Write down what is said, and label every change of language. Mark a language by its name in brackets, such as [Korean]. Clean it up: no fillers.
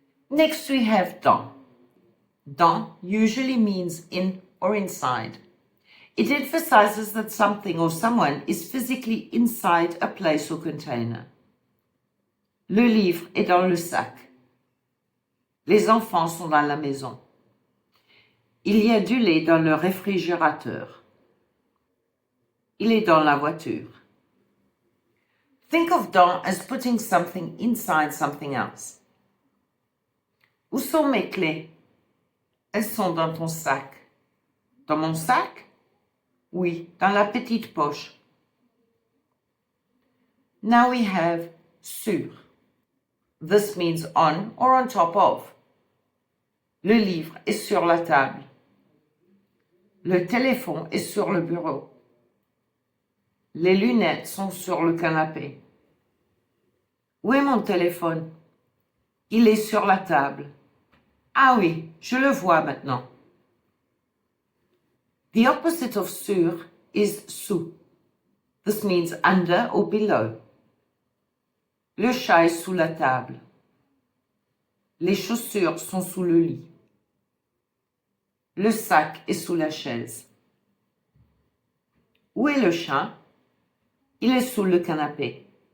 [English] Next we have dans. Dans usually means in or inside. It emphasizes that something or someone is physically inside a place or container. [French] Le livre est dans le sac. Les enfants sont dans la maison. Il y a du lait dans le réfrigérateur. Il est dans la voiture. [English] Think of dans as putting something inside something else. [French] Où sont mes clés? Elles sont dans ton sac. Dans mon sac? Oui, dans la petite poche. [English] Now we have sur. This means on or on top of. [French] Le livre est sur la table. Le téléphone est sur le bureau. Les lunettes sont sur le canapé. Où est mon téléphone? Il est sur la table. Ah oui, je le vois maintenant. [English] The opposite of sur is sous. This means under or below. [French] Le chat est sous la table. Les chaussures sont sous le lit. Le sac est sous la chaise. Où est le chat? Il est sous le canapé.